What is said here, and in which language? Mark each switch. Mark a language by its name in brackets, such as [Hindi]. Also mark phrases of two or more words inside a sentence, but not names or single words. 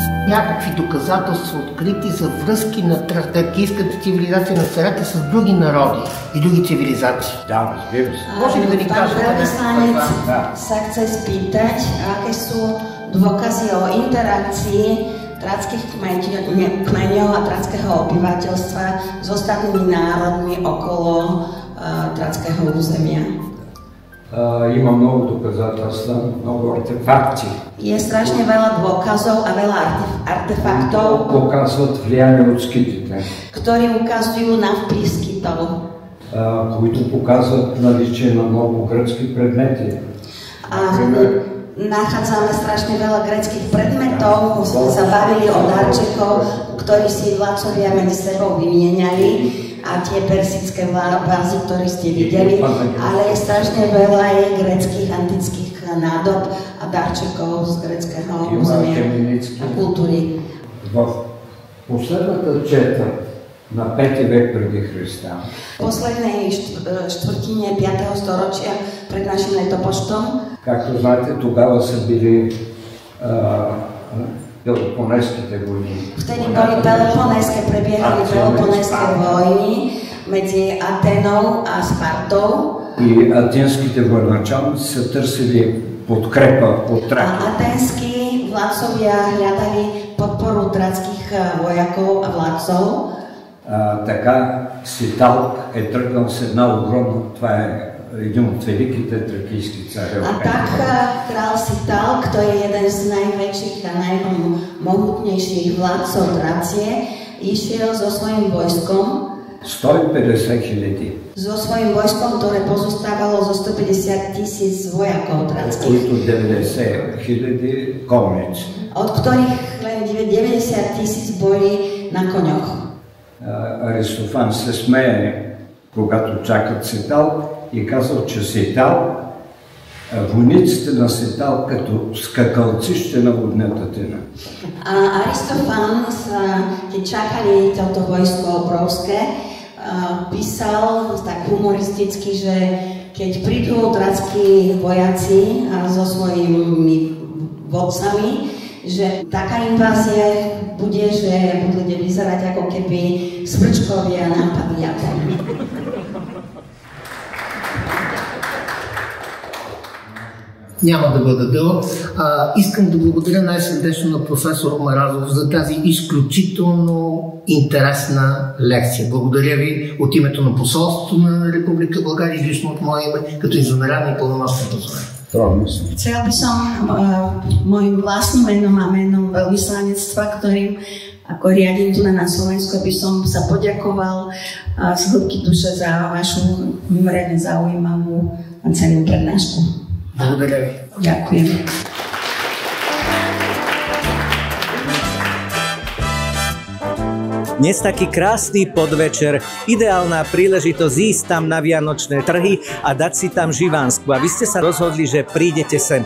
[Bulgarian] някакви доказателства открити за връзки на тракийската цивилизация на царете с други народи и други цивилизации? Да, разбира се. Може ли да ни кажете [Slovak] Veľvyslanec sa chce spýtať, aké sú dôkazy o interakcii tráckych kmeňov a tráckého obyvateľstva s ostatnými národmi okolo tráckého územia. [Bulgarian] Има много доказателства, много артефакти. [Slovak] Je strašne veľa dôkazov a veľa artefaktov, [Bulgarian] Показват влияние от скитите, [Slovak] ktorí ukazujú na vplyv Skytov. [Bulgarian] които показват наличие на много гръцки предмети. [Slovak] Nachádzame strašne veľa gréckych predmetov, sme sa bavili o darčekoch, ktorí si vládcovia medzi sebou vymieniali, a tie persické vázy, ktoré ste videli, ale je strašne veľa aj gréckych antických nádob a darčekov z gréckého územia a kultúry. [Bulgarian] В последната чета на 5 век преди Христа. [Slovak] V poslednej štvrtine 5. storočia pred našim letopočtom, [Bulgarian] Както знаете, тогава са били Peloponeskите vojny. [Slovak] Vtedy boli Peloponéske, prebiehali Peloponéske vojny medzi Aténou a Spartou. [Bulgarian] И атенските военачалници са търсили подкрепа от Тракия. [Slovak] A aténski vládcovia hľadali podporu trackých vojakov a vládcov. [Bulgarian] Така Ситалк е тръгнал с една огромна, това е един от великите тракийски цареве. [Slovak] A tak král Sitalk, to je jeden z najväčších a najmohutnejších vládcov Tracie, išiel so svojím vojskom. 150 000. So svojím vojskom, ktoré pozostávalo zo 150 000 vojakov trackých. [Bulgarian] Които 90 000 конници. [Slovak] Od ktorých len 90 000 boli na koňoch. [Bulgarian] Аристофан се смее, когато чакат Ситалк, и казал, че Ситал, войниците на Ситал като скакалци ще наводнят Атина. [Slovak] Aristofán, keď čakali toto vojsko obrovské, písal tak humoristicky, že keď prídu trackí vojaci so svojimi vodcami, že taká invázia bude, že bude vyzerať ako keby smrčkovia napadli Atenu. [Bulgarian] Няма да бъда дълъг. Искам да благодаря най-сърдечно на професор Маразов за тази изключително интересна лекция. Благодаря ви от името на посолството на Република България и лично от мое име, като инженерна и пълномощен посол. [Slovak] Chcel by som mojim vlastným menom a menom veľvyslanectva, ktorým ako riadím tu na Slovensku, by som sa poďakoval z hĺbky duše za vašu mimoriadne zaujímavú a cennú prednášku. [Bulgarian] Благодаря ви. [Slovak] Ďakujem. Dnes taký krásny podvečer, ideálna príležitosť ísť tam na vianočné trhy a dať si tam živánsku. A vy ste sa rozhodli, že prídete sem.